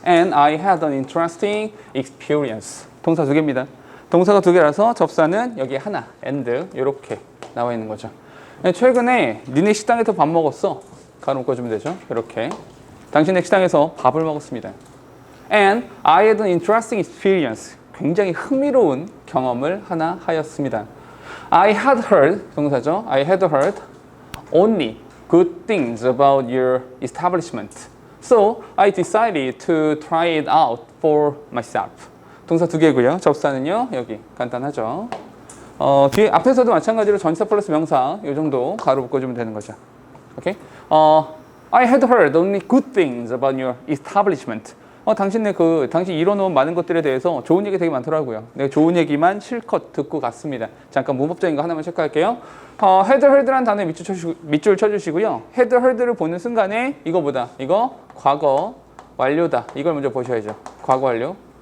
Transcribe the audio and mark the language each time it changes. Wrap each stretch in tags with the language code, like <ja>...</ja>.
<en>And I had an interesting experience.</en> <ko>동사 두 개입니다. 동사가 두 개라서 접사는 여기 하나, and 이렇게 나와 있는 거죠. 최근에 니네 식당에서 밥 먹었어. 가로 묶어주면 되죠. 이렇게. 당신의 식당에서 밥을 먹었습니다.</ko> <en>And I had an interesting experience.</en> <ko>굉장히 흥미로운 경험을 하나 하였습니다.</ko> <en>I had heard, 동사죠. I had heard only good things about your establishment. So I decided to try it out for myself.</en> <ko>동사 두 개고요. 접사는요. 여기 간단하죠. 뒤에 앞에서도 마찬가지로 전치사 플러스 명사 이 정도 가로 묶어주면 되는 거죠. 오케이?</ko> <en>I had heard only good things about your establishment.</en> <ko>당신 이뤄놓은 많은 것들에 대해서 좋은 얘기 되게 많더라고요. 내가 좋은 얘기만 실컷 듣고 갔습니다. 잠깐 문법적인 거 하나만 체크할게요. had heard라는 단어에 밑줄 쳐주시고요. had heard를 보는 순간에 이거 과거 완료다. 이걸 먼저 보셔야죠. 과거 완료.</ko>